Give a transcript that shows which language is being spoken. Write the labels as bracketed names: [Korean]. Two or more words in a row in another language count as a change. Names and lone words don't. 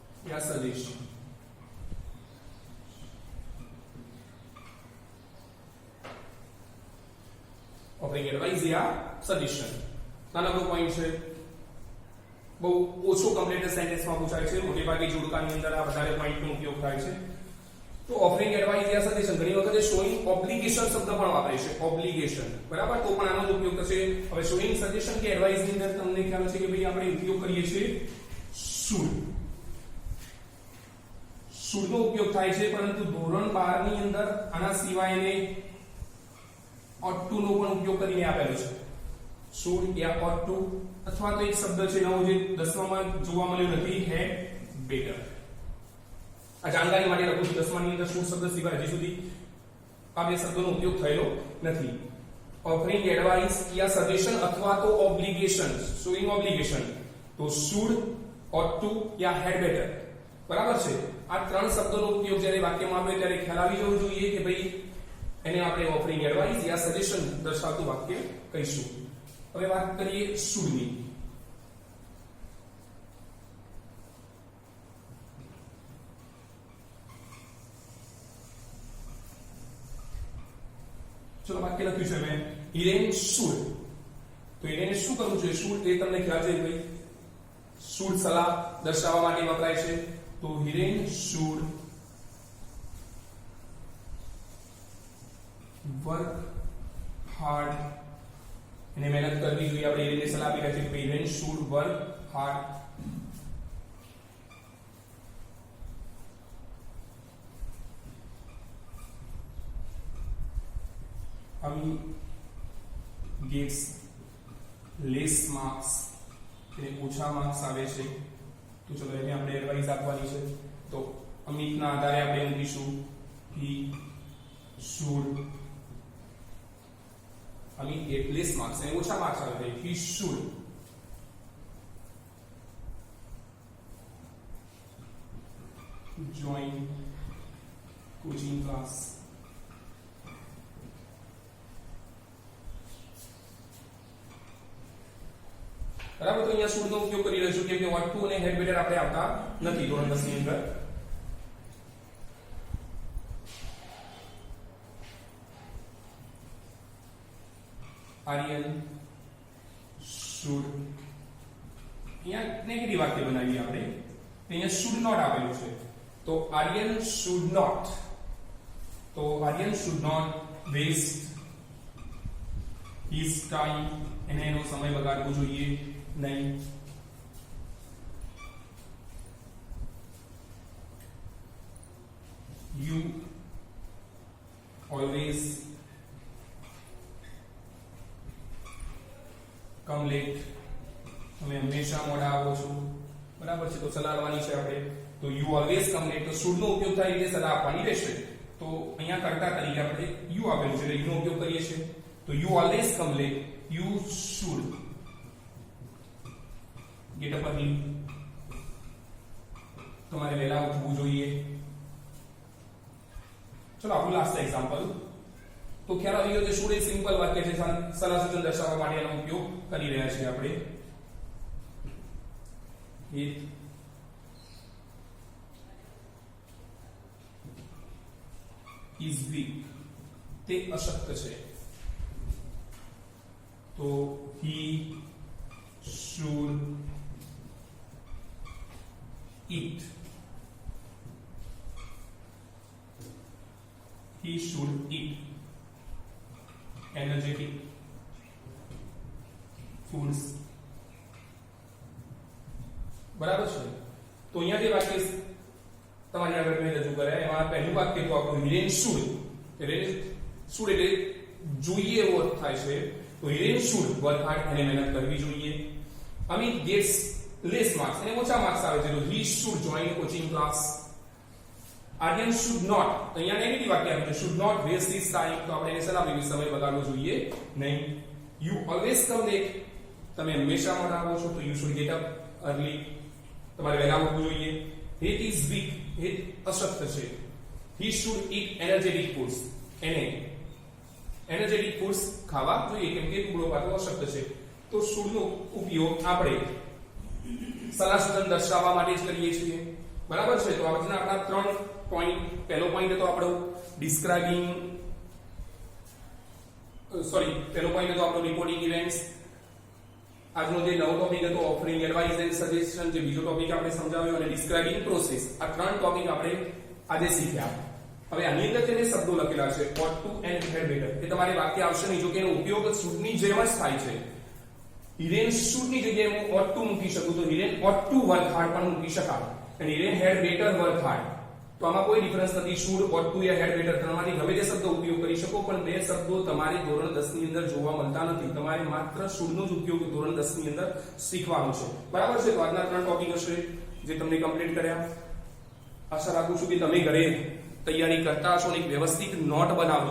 [Gujarati] या [English] suggestion offering advice [Gujarati] યા સજેશન નાનકડો પોઈન્ટ છે બહુ ઓછો [English] complete sentenceમાં [Gujarati] પૂછાય છે મોટે ભાગે જોડકાની અંદર આ વધારે પોઈન્ટનો ઉપયોગ થાય છે તો [English] offering advice [Gujarati] યા સજેશન ઘણી વખત [English] showing obligation [Gujarati] શબ્દ પણ વાપરે છે ઓબ્લિગેશન બરાબર તો પણ આનો જ ઉપયોગ થશે હવે [English] showing suggestion [Gujarati] કે એડવાઇસ ની અંદર તમને ખ્યાલ છે કે ભાઈ આપણે ઉપયોગ કરીએ છીએ શુડ નો ઉપયોગ થાય છે પરંતુ ધોરણ 12 ની અંદર આના સિવાય એને [English] ought to [Gujarati] નો પણ ઉપયોગ કરીને આપેલો છે should યા [English] ought to [Gujarati] અથવા તો એક શબ્દ છે નવો જે 10માં જોવા મળ્યો નથી [English] had better [Gujarati] આ જાણકારી માટે લખું છું 10માં ની અંદર should શબ્દ સિવાય હજી સુધી આ બે શબ્દોનો ઉપયોગ થયેલો નથી [English] offering advice [Gujarati] યા સજેશન અથવા તો ઓબ્લિગેશન [English] showing obligation [Gujarati] તો [English] should ought to [Gujarati] યા [English] had better [Gujarati] બરાબર છે આ ત્રણ શબ્દોનો ઉપયોગ જ્યારે વાક્યમાં આવે ત્યારે ખ્યાલ આવી જવો જોઈએ કે ભાઈ એને આપણે [English] offering advice [Gujarati] યા સજેશન દર્શાવતું વાક્ય કહીશું હવે વાત કરીએ should ની ચલો વાક્ય લખ્યું છે મેં હિરેન should તો હિરેન શું કરવું જોઈએ should એ તમને ખ્યાલ છે ભાઈ should સલાહ દર્શાવવા માટે વપરાય છે તો હિરેન should [English] work hard [Gujarati] એને મહેનત કરવી જોઈએ આપણે એને સલાહ આપી રહ્યા છે કે હિરેન [English] should work hard Ami gets less marks [Gujarati] એને ઓછા માર્ક્સ આવે છે તો ચલો એને આપણે એડવાઇસ આપવાની છે તો અમિતના આધારે આપણે મૂકીશું [English] he should Amit get less marks [Gujarati] એને ઓછા માર્ક્સ આવે છે [English] he should join coaching class [Gujarati] બરાબર તો અહીંયા should નો ઉપયોગ કરી રહ્યો છું કેમ કે [English] ought to [Gujarati] અને [English] had better [Gujarati] આપણે આવતા નથી ધોરણ 10 ની અંદર આર્યન should અહીંયા નેગેટિવ વાક્ય બનાવીએ આપણે અહીંયા [English] should not [Gujarati] આપેલું છે તો આર્યન [English] should not waste his time [Gujarati] એને એનો સમય બગાડવો જોઈએ નહીં [English] you always come late [Gujarati] તમે હંમેશા મોડા આવો છો બરાબર છે તો સલાહ આપવાની છે આપણે તો [English] you always come late [Gujarati] તો should નો ઉપયોગ થાય એટલે સલાહ આપવાની રહેશે તો અહીંયા કર્તા તરીકે આપણે you આપેલું છે એટલે you નો ઉપયોગ કરીએ છીએ તો [English] you always come late you should get up early [Gujarati] તમારે વહેલા ઉઠવું જોઈએ ચલો આપણું [English] last example [Gujarati] તો ખ્યાલ આવી ગયો કે should એ સિમ્પલ વાક્ય છે સલાહ સૂચન દર્શાવવા માટે એનો ઉપયોગ કરી રહ્યા છીએ આપણે [English] it is weak [Gujarati] તે અશક્ત છે તો [English] he should eat energetic foods [Gujarati] બરાબર છે તો અહીંયા જે વાક્ય તમારી આગળ મેં રજૂ કર્યા એમાં પહેલું વાક્ય તો આપણું હિરેન should એટલે જોઈએ એવો અર્થ થાય છે તો હિરેન [English] should work hard [Gujarati] અને મહેનત કરવી જોઈએ અમિત [English] gets less marks [Gujarati] અને ઓછા માર્ક્સ આવે છે તો [English] he should join coaching class [Gujarati] આર્યન [English] should not [Gujarati] તો અહીંયા નેગેટિવ વાક્ય આપ્યું છે [English] should not waste his time [Gujarati] તો આપણે એને સલાહ આપી સમય બગાડવો જોઈએ નહીં [English] you always come late [Gujarati] તમે હંમેશા મોડા આવો છો તો [English] you should get up early [Gujarati] તમારે વહેલા ઉઠવું જોઈએ [English] he is weak [Gujarati] એ અશક્ત છે [English] he should eat energetic foods [Gujarati] એને [English] energetic foods [Gujarati] ખાવા જોઈએ કેમ કે ટુકડો પાતો અશક્ત છે તો should નો ઉપયોગ આપણે સલાહ સૂચન દર્શાવવા માટે જ કરીએ છીએ બરાબર છે. તો આજના આપણા 3 પોઈન્ટ. પહેલો પોઈન્ટ હતો આપણો ડિસ્ક્રાઇબિંગ પહેલો પોઈન્ટ હતો આપણો [English] reporting events. [Gujarati] આજનો જે નવો ટોપિક હતો [English] offering advice and suggestion, [Gujarati] જે બીજો ટોપિક આપણે સમજાવ્યો, અને [English] describing process. [Gujarati] આ 3 ટોપિક આપણે આજે શીખ્યા. હવે આની અંદર જે શબ્દો લખેલા છે [English] ought to and had better, [Gujarati] એ તમારે વાક્ય આવશે નહીં. જો કે એનો ઉપયોગ શૂડની જેમ જ થાય છે. હિરેન શૂડની જગ્યાએ હું [English] ought to [Gujarati] મૂકી શકું તો હિરેન [English] ought to work hard [Gujarati] પણ મૂકી શકાય, અને હિરેન [English] had better work hard. [Gujarati] તો આમાં કોઈ ડિફરન્સ નથી. [English] should, ought to [Gujarati] યા [English] had better [Gujarati] ત્રણમાંથી ગમે તે શબ્દો ઉપયોગ કરી શકો, પણ બે શબ્દો તમારે ધોરણ 10 ની અંદર જોવા મળતા નથી. તમારે માત્ર should નો જ ઉપયોગ ધોરણ 10 ની અંદર શીખવાનો છે. બરાબર છે. તો આજના 3 ટોપિક હશે જે તમને કમ્પ્લીટ કર્યા. આશા રાખું છું કે તમે ઘરે તૈયારી કરતા હશો અને એક વ્યવસ્થિત નોટ બનાવજો.